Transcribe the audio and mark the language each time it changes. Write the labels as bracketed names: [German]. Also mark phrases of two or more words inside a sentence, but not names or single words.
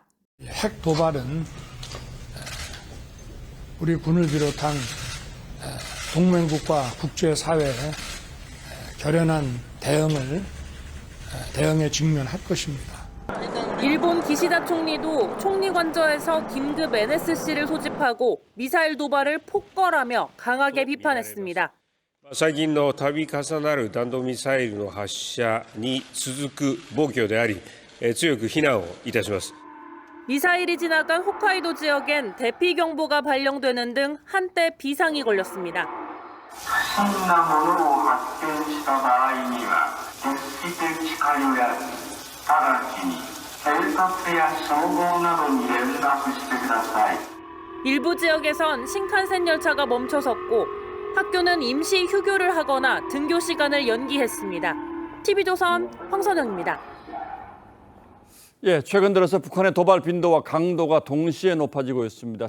[Korean] 핵 도발은 우리 군을 비롯한 동맹국가 국제사회의 결연한 대응에 직면할 것입니다. 일본 기시다 총리도 총리관저에서 긴급 NSC를 소집하고 미사일 도발을 폭거라며 강하게 비판했습니다. [Japanese] 最近の度重なる弾道ミサイルの発射に続く暴挙であり、 強く非難をいたします。 [Korean] 미사일이 지나간 홋카이도 지역엔 대피 경보가 발령되는 등 한때 비상이 걸렸습니다. [Japanese] 不審なものを発見した場合には決して近寄らず、直ちに警察や消防などに連絡してください。 [Korean] 일부 지역에선 신칸센 열차가 멈춰섰고 학교는 임시 휴교를 하거나 등교 시간을 연기했습니다. TV조선 황선영입니다. 예, 최근 들어서 북한의 도발 빈도와 강도가 동시에 높아지고 있습니다.